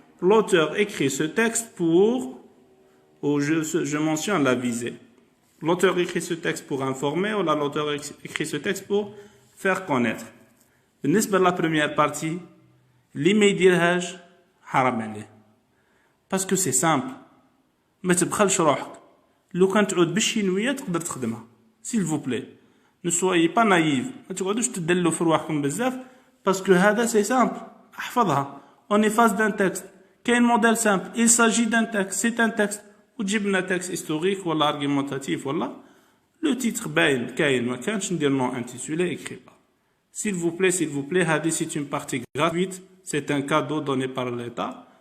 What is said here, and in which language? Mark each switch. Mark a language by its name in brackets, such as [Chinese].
[French] L'auteur écrit ce texte où je mentionne la visée. L'auteur écrit ce texte pour informer ou l'auteur écrit ce texte pour faire connaître. [Arabic] بالنسبة la première partie, l'immédiat حرام عليه. [French] Parce que c'est simple. [Arabic] ما تبخلش روحك. لو كان تعود بالشينوية تقدر تخدمها. [French] S'il vous plaît. Ne soyez pas naïfs. [Arabic] ما تقعدوش تدلوا في رواحكم بزاف [French] parce que [Arabic] هذا [French] c'est simple. [Arabic] احفظها. [French] On efface d'un texte. كاين modèle simple. Il s'agit d'un texte. C'est un texte. [Arabic] وتجيب لنا [French] texte historique ولا argumentatif ولا le titre باين كاين ما كانش ندير non intitulé écrit pas. S'il vous plaît, هذه c'est une partie gratuite. C'est un cadeau donné par l'État.